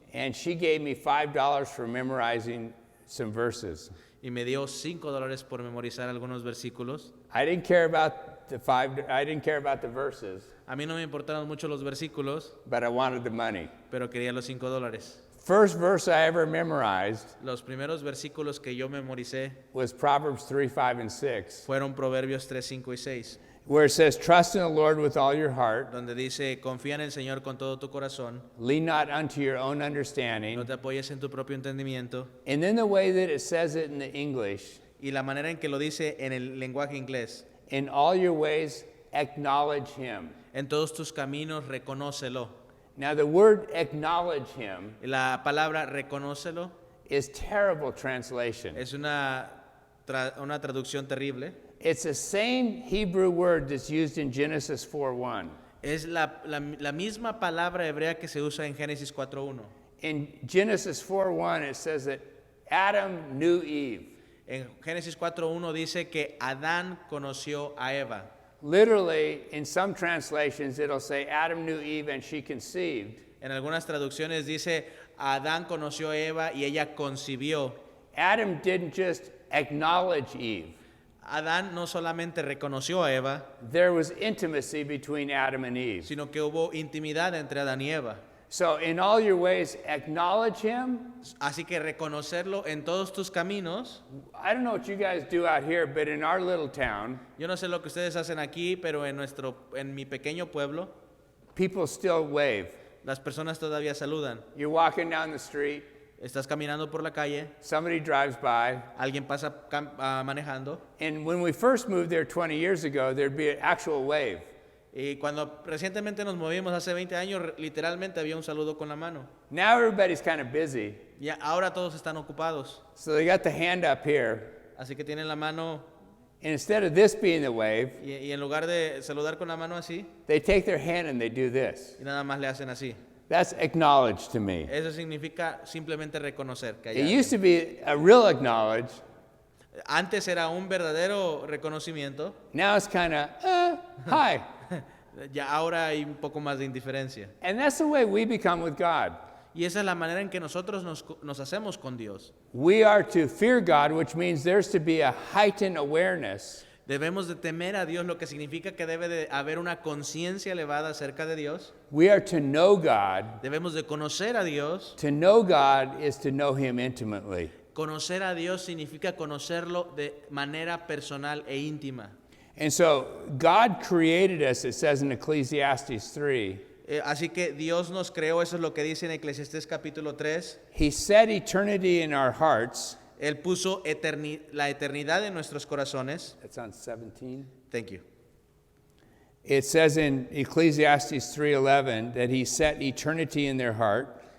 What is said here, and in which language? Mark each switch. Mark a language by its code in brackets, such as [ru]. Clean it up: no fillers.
[en] and she gave me $5 for memorizing some verses. [es] y me dio $5 por memorizar algunos versículos. [en] I didn't care about the verses, [es] A mí no me importaron mucho los versículos, [en] but I wanted the money. [es] pero quería los $5. [en] First verse I ever memorized [es] Los primeros versículos que yo memoricé [en] was Proverbs 3, 5, and 6, [es] fueron Proverbios 3, 5 y 6, [en] where it says, trust in the Lord with all your heart, [es] donde dice, confía en el Señor con todo tu corazón, [en] lean not unto your own [es] no [en] understanding. [es] te apoyes en tu propio entendimiento. [en] And then the way that it says it in the English, [es] Y la manera en que lo dice en el lenguaje inglés, [en] in all your ways acknowledge him. [es] en todos tus caminos reconócelo. [en] Now the word acknowledge him [es] La palabra reconócelo [en] is terrible translation. [es] es una traducción terrible. [en] It's the same Hebrew word that's used in Genesis 4:1. [es] Es la misma palabra hebrea que se usa en Génesis 4.1. [en] In Genesis 4:1 it says that Adam knew Eve. [es] En Génesis 4.1 dice que Adán conoció a Eva. [en] Literally, in some translations, it'll say Adam knew Eve and she conceived. [es] En algunas traducciones dice Adán conoció a Eva y ella concibió. [en] Adam didn't just acknowledge Eve. [es] Adán no solamente reconoció a Eva, [en] There was intimacy between Adam and Eve. [es] sino que hubo intimidad entre Adán y Eva. [en] So, in all your ways, acknowledge him. [es] Así que reconocerlo en todos tus caminos. [en] I don't know what you guys do out here, but in our little town, [es] Yo no sé lo que ustedes hacen aquí, pero en mi pequeño pueblo, [en] people still wave. [es] las personas todavía saludan. [en] You're walking down the street, [es] Estás caminando por la calle, [en] somebody drives by, [es] alguien pasa manejando, [en] and when we first moved there 20 years ago, there'd be an actual wave. [es] y cuando recientemente nos movimos hace 20 años, literalmente había un saludo con la mano. [en] Now everybody's kind of busy. [es] ya ahora todos están ocupados. [en] So they got the hand up here. [es] Así que tienen la mano [en] And instead of this being the wave, [es] y en lugar de saludar con la mano así, [en] they take their hand and they do this. [es] y nada más le hacen así. [en] That's acknowledge to me. [es] Eso significa simplemente reconocer que hay [en] It [es] alguien. [en] used to be a real acknowledge. [es] Antes era un verdadero reconocimiento, [en] Now it's kind of, hi. [es] ya ahora hay un poco más de indiferencia. [en] And that's the way we become with God. [es] Y esa es la manera en que nosotros nos hacemos con Dios. [en] We are to fear God, which means there's to be a heightened awareness [es] Debemos de temer a Dios, lo que significa que debe de haber una conciencia elevada acerca de Dios. [en] We are to know God. [es] Debemos de conocer a Dios. [en] To know God is to know Him intimately. [es] Conocer a Dios significa conocerlo de manera personal e íntima. [en] And so God created us, it says in Ecclesiastes 3. [es] Así que Dios nos creó, eso es lo que dice en Eclesiastés capítulo 3. [en] He set eternity in our hearts. [es] Él puso la eternidad en nuestros corazones. [en] That's on 17. Thank you. It says in Ecclesiastes 3:11 that He set eternity in their heart.